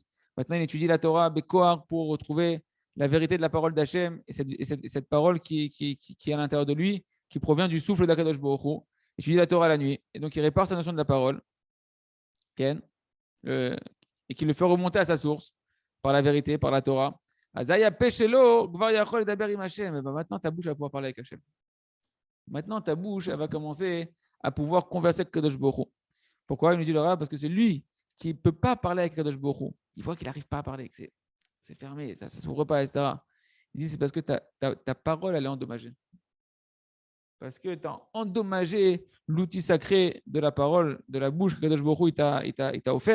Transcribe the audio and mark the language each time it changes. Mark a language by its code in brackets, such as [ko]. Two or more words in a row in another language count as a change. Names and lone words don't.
[fr] Maintenant, il étudie la Torah, Bekoar, pour retrouver la vérité de la parole d'Hachem et cette parole qui est à l'intérieur de lui, qui provient du souffle d' [he] הקדוש ברוך הוא. [fr] Il étudie la Torah la nuit, et donc il répare sa notion de la parole, Ken, et qui le fait remonter à sa source, par la vérité, par la Torah. [he] אז יהיה פה שלו כבר יכול לדבר עם השם. [fr] Maintenant, ta bouche va pouvoir parler avec Hachem. Maintenant, ta bouche, elle va commencer à pouvoir converser avec [he] קדוש ברוך הוא. [fr] Pourquoi il nous dit le Rav? Parce que c'est lui qui ne peut pas parler avec [he] קדוש ברוך הוא. [fr] Il voit qu'il n'arrive pas à parler, que c'est fermé, ça ne s'ouvre pas, etc. Il dit c'est parce que ta parole, elle est endommagée. Parce que tu as endommagé l'outil sacré de la parole, de la bouche que [he] קדוש ברוך הוא [fr] il t'a offert.